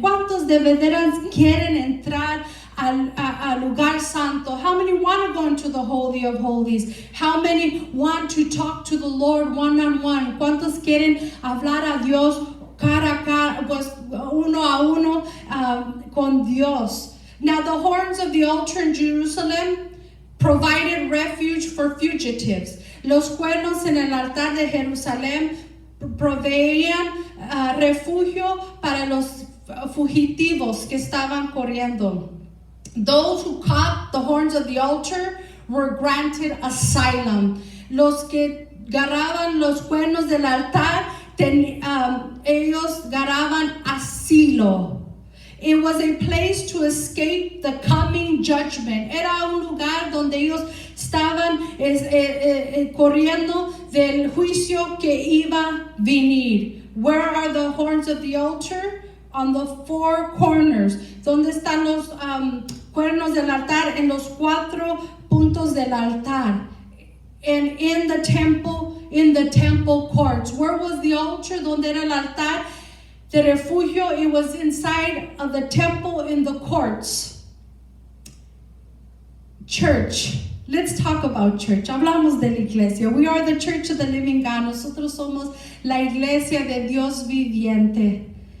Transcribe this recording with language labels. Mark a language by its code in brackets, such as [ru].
[es] ¿Cuántos de veras quieren entrar al lugar santo? [en] How many want to go into the Holy of Holies? How many want to talk to the Lord one-on-one? [es] ¿Cuántos quieren hablar a Dios cara a cara, pues uno a uno con Dios? [en] Now the horns of the altar in Jerusalem provided refuge for fugitives. [es] Los cuernos en el altar de Jerusalén proveían refugio para los fugitivos que estaban corriendo. [en] Those who caught the horns of the altar were granted asylum. [es] Los que agarraban los cuernos del altar, ellos agarraban asilo. [en] It was a place to escape the coming judgment. [es] Era un lugar donde ellos estaban corriendo del juicio que iba a venir. [en] Where are the horns of the altar? On the four corners. [es] ¿Dónde están los cuernos del altar? En los 4 puntos del altar. [en] And in the temple courts. Where was the altar? [es] ¿Dónde era el altar de refugio? [en] It was inside of the temple in the courts. Church. Let's talk about church. [es] Hablamos de la iglesia. [en] We are the church of the living God. [es] Nosotros somos la iglesia de Dios viviente.